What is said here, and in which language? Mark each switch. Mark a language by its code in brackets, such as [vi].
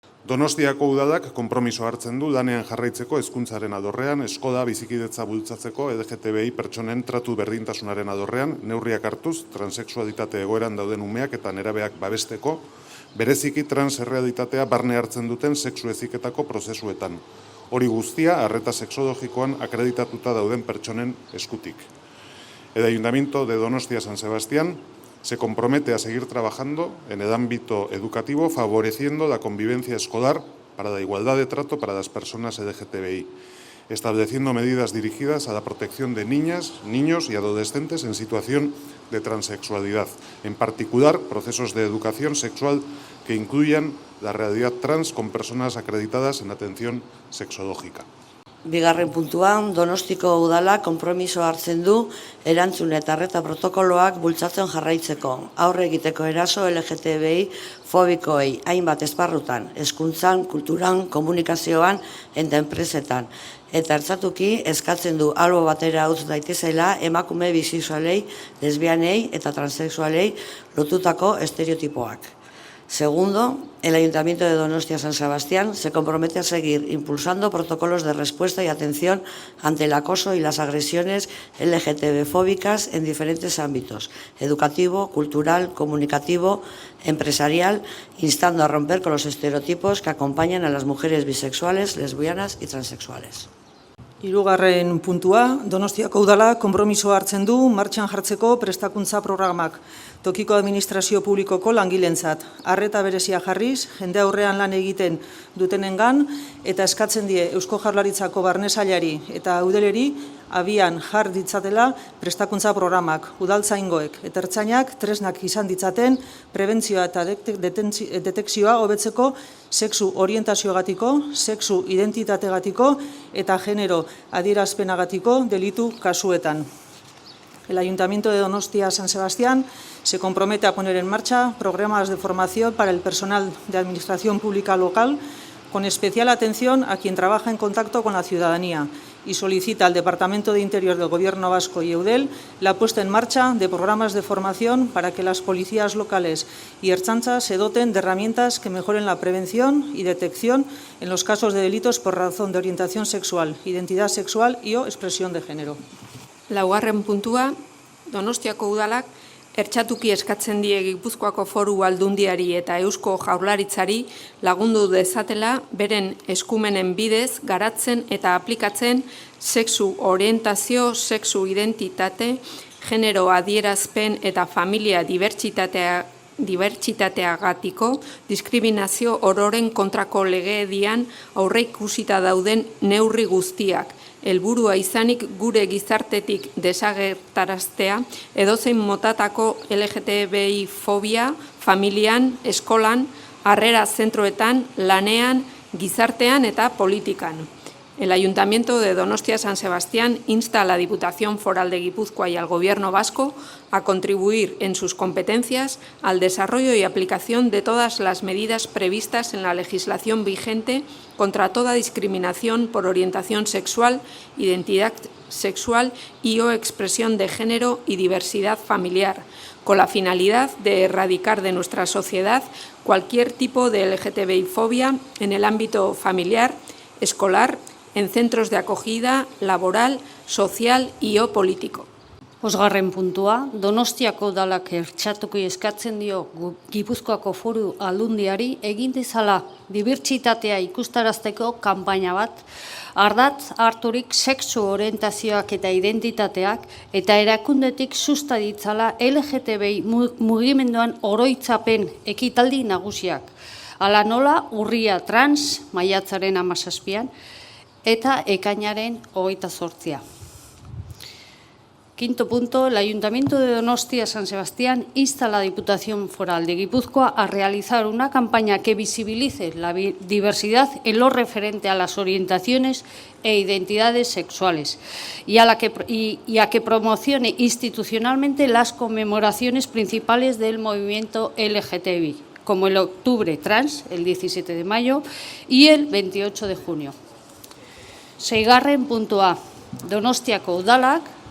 [eu] Donostiako udalak konpromiso hartzen du lanean jarraitzeko hezkuntzaren alorrean, eskola bizikidetza bultzatzeko LGTBI pertsonen tratu berdintasunaren alorrean, neurriak hartuz, transexualitate egoeran dauden umeak eta nerabeak babesteko, bereziki transerrealitatea barne hartzen duten sexu heziketako prozesuetan. Hori guztia, arreta sexologikoan akreditatuta dauden pertsonen eskutik. [es] El Ayuntamiento de Donostia San Sebastián se compromete a seguir trabajando en el ámbito educativo, favoreciendo la convivencia escolar para la igualdad de trato para las personas LGTBI, estableciendo medidas dirigidas a la protección de niñas, niños y adolescentes en situación de transexualidad, en particular procesos de educación sexual que incluyan la realidad trans con personas acreditadas en atención sexológica. [eu] Bigarren puntuan, Donostiko udala konpromiso hartzen du erantzun eta arreta protokoloak bultzatzen jarraitzeko, aurre egiteko eraso LGTBI fobikoei hainbat esparrutan, hezkuntzan, kulturan, komunikazioan eta enpresetan. Eta ertzatuki eskatzen du albo batera utz daitezela emakume bisexualei, lesbianei eta transexualei lotutako estereotipoak. [es] Segundo, el Ayuntamiento de Donostia San Sebastián se compromete a seguir impulsando protocolos de respuesta y atención ante el acoso y las agresiones LGTB-fóbicas en diferentes ámbitos, educativo, cultural, comunicativo, empresarial, instando a romper con los estereotipos que acompañan a las mujeres bisexuales, lesbianas y transexuales. [eu] Hirugarren puntua, Donostiako udala konpromiso hartzen du martxan jartzeko prestakuntza programak, tokiko administrazio publikoko langilentzat, arreta berezia jarriz, jende aurrean lan egiten dutenengan, eta eskatzen die Eusko Jaurlaritzako Barne Sailari eta Udeleri abian jar ditzatela prestakuntza programak, udaltzaingoek eta ertzainak tresnak izan ditzaten prebentzioa eta detekzioa hobetzeko sexu orientazioagatiko, sexu identitateagatiko eta genero adierazpenagatiko delitu kasuetan. [es] El Ayuntamiento de Donostia San Sebastián se compromete a poner en marcha programas de formación para el personal de administración pública local con especial atención a quien trabaja en contacto con la ciudadanía y solicita al Departamento de Interior del Gobierno Vasco y Eudel la puesta en marcha de programas de formación para que las policías locales y ertzaintza se doten de herramientas que mejoren la prevención y detección en los casos de delitos por razón de orientación sexual, identidad sexual y o expresión de género. [eu] Laugarren puntua, Donostiako udalak ertxatuki eskatzen die Gipuzkoako Foru Aldundiari eta Eusko Jaurlaritzari lagundu dezatela beren eskumenen bidez garatzen eta aplikatzen sexu orientazio, sexu identitate, genero adierazpen eta familia dibertsitateagatiko diskriminazio ororen kontrako legedian aurreikusita dauden neurri guztiak, helburua izanik gure gizartetik desagertaraztea edozein motatako LGTBI fobia, familian, eskolan, harrera zentroetan, lanean, gizartean eta politikan. [es] El Ayuntamiento de Donostia San Sebastián insta a la Diputación Foral de Guipúzcoa y al Gobierno vasco a contribuir en sus competencias al desarrollo y aplicación de todas las medidas previstas en la legislación vigente contra toda discriminación por orientación sexual, identidad sexual y o expresión de género y diversidad familiar, con la finalidad de erradicar de nuestra sociedad cualquier tipo de LGTBI-fobia en el ámbito familiar, escolar, en centros de acogida, laboral, social y o político. [eu] Bosgarren puntua, Donostiako udalak ertxatuki eskatzen dio Gipuzkoako Foru Aldundiari egin dezala dibertsitatea ikustarazteko kanpaina bat, ardatz harturik sexu orientazioak eta identitateak eta erakundetik susta ditzala LGTBI mugimenduan oroitzapen ekitaldi nagusiak. Hala nola urria trans maiatzaren 17 eta ekainaren 28. [es] Quinto punto, el Ayuntamiento de Donostia San Sebastián insta a la Diputación Foral de Guipúzcoa a realizar una campaña que visibilice la diversidad en lo referente a las orientaciones e identidades sexuales y a que promocione institucionalmente las conmemoraciones principales del movimiento LGTBI, como el Octubre Trans, el 17 de mayo, y el 28 de junio. [eu] Seigarren puntua, Donostiako udalak